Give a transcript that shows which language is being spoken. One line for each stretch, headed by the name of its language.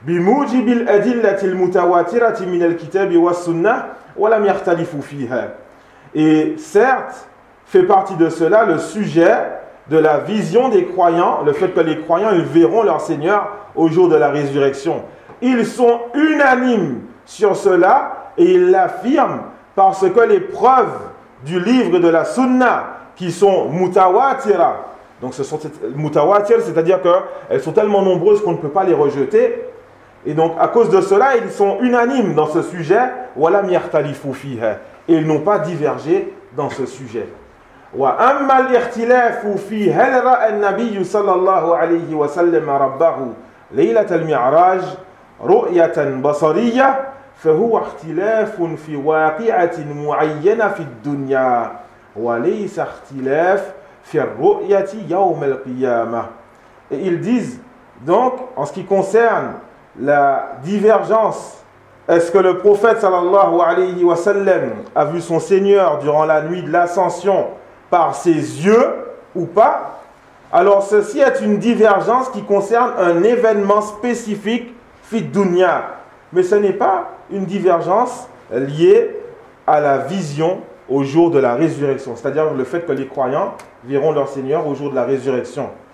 Arabic: بموجب الأدلة المتواترة من الكتاب والسنة ولم يختلفوا فيها.
French: Et certes, fait partie de cela le sujet de la vision des croyants, le fait que les croyants ils verront leur Seigneur au jour de la résurrection. Ils sont unanimes sur cela et ils l'affirment parce que les preuves du livre et de la sunna qui sont mutawatira, donc ce sont mutawatir, c'est-à-dire qu'elles sont tellement nombreuses qu'on ne peut pas les rejeter. Et donc à cause de cela, ils sont unanimes dans ce sujet.
Arabic: Wala mi'ertalifu fiha.
French: Et ils n'ont pas divergé dans ce sujet.
Arabic: وأما الاختلاف في هل رأى النبي صلى الله عليه وسلم ربه ليلة المعراج رؤية بصرية فهو اختلاف في واقعة معينة في الدنيا وليس اختلاف في الرؤية يوم القيامة.
French: Et ils disent donc, en ce qui concerne la divergence, est-ce que le prophète sallallahu alayhi wa sallam a vu son Seigneur durant la nuit de l'ascension par ses yeux ou pas? Alors ceci est une divergence qui concerne un événement spécifique fi dunya, mais ce n'est pas une divergence liée à la vision au jour de la résurrection, c'est-à-dire le fait que les croyants verront leur Seigneur au jour de la résurrection.